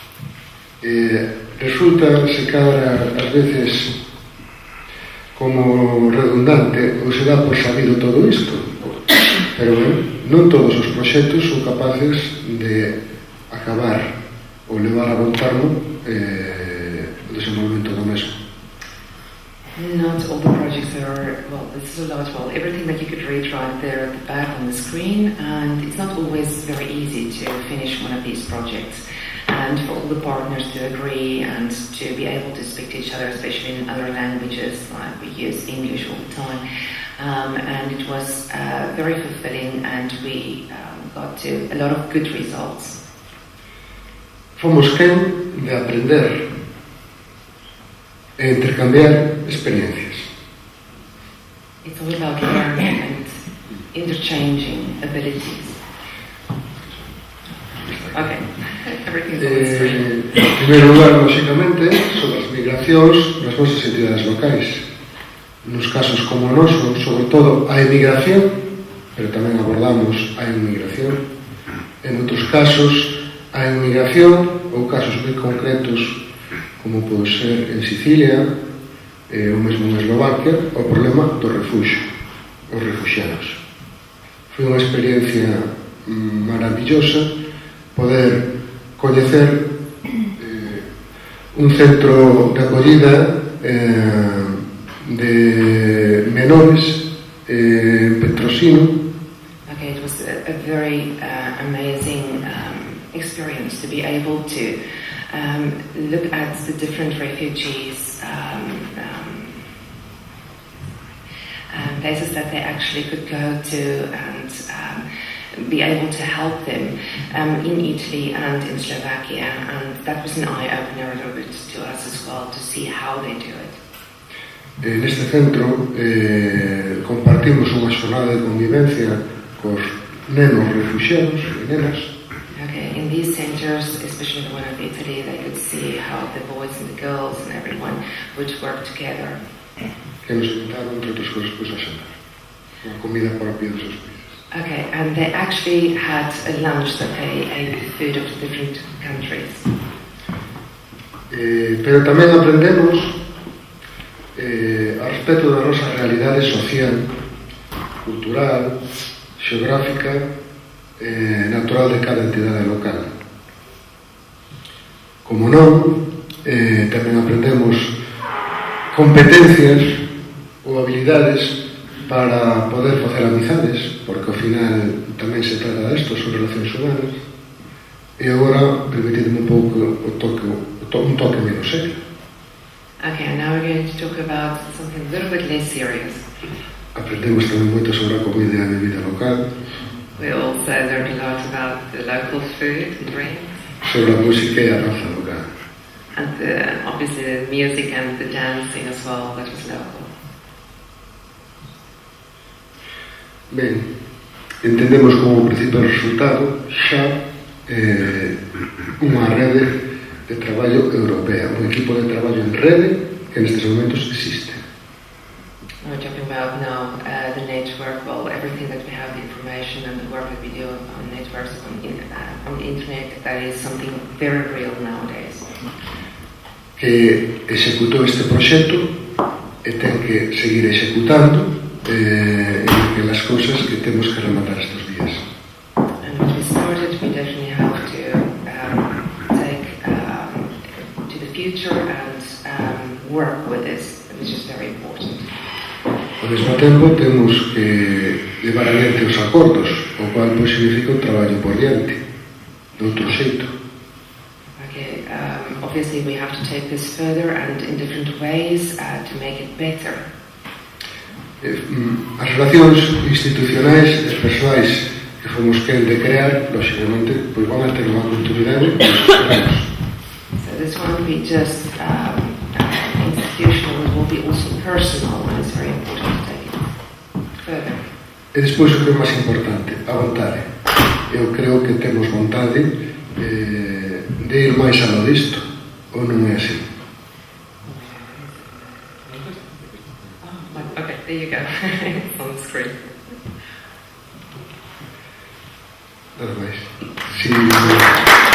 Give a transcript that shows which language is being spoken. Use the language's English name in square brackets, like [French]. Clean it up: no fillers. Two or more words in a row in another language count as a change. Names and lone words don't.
[Galician] Resulta, se cadra ás veces como redundante ou se dá por sabido todo isto, pero non todos os proxectos son capaces de acabar ou levar a bom termo o desenvolvemento do mesmo. [English] Not all the projects are, well, this is a lot, well, everything that you could read right there at the back on the screen, and it's not always very easy to finish one of these projects. And for all the partners to agree and to be able to speak to each other, especially in other languages, like we use English all the time. And it was very fulfilling, and we got to a lot of good results. [Galician] Fomos quen de aprender e intercambiar experiencias. [English] It's all about learning and interchanging abilities. Okay, everything's on the screen. [Galician] En primeiro lugar, lógicamente, sobre as migracións nas nosas entidades locais. Nos casos como o noso, sobre todo a emigración, pero tamén abordamos a inmigración. En outros casos, a inmigración ou casos moi concretos como pode ser en Sicilia ou mesmo en Eslovaquia, o problema do refuxio, os refuxiados. Foi unha experiencia maravillosa poder coñecer un centro de acollida de menores en Petrosino. [English] Okay, it was a very amazing experience to be able to look at the different refugees, places that they actually could go to, and be able to help them in Italy and in Slovakia, and that was an eye-opener a little bit to us as well, to see how they do it. [Galician] En este centro compartimos unha xornada de convivencia cos nenos refuxiados e nenas. [English] Okay, in these centers, especially the one of Italy, they could see how the boys and the girls and everyone would work together. [Galician] Que nos invitaron, entre outras cousas, pois a xantar. Unha comida propia dos seus países. [English] Okay, and they actually had a lunch that they ate food of different countries. [Galician] Pero tamén aprendemos a respecto da nosa realidade social, cultural, xeográfica, natural de cada entidade local. Como non, tamén aprendemos competencias ou habilidades para poder facer amizades, porque ao final tamén se trata disto, son relacións humanas. E agora, permitidme un pouco un toque menos serio. [English] Okay, now we're going to talk about something a little bit less serious. [Galician] Aprendemos tamén moito sobre a comida e a bebida local. [English] We also learned a lot about the local food and drinks. [Galician] Sobre a música e a danza local. [English] And obviously the music and the dancing as well, that was local. [Galician] Ben, entendemos como principal resultado xa unha rede de traballo europea, un equipo de traballo en rede que nestes momentos existe. [English] We're talking about now the network, well, everything that we have, the information and the work that we do on networks, on the internet, that is something very real nowadays. [Galician] Que executou este proxecto e ten que seguir executando [Spanish] en las [Galician] cousas que temos que rematar estes días. [English] And when we started, we definitely have to take to the future and work with this, which is very important. [Galician] Ao mesmo tempo, temos que levar adiante os acordos, o cual pois significa un traballo por diante, de outro xeito. [English] Okay, obviously we have to take this further and in different ways to make it better. [Galician] As relacións institucionais e persoais que fomos quen de crear, lógicamente, pois van a ter unha continuidade que nos esperamos. [English] So this won't be just institutional, it will be also personal, and it's very important to take it further. [Galician] E despois o que é máis importante, a vontade. Eu creo que temos vontade de ir máis aló disto, ou non é así? [English] Okay, there you go. It's on the screen. [Galician] Nada máis. Si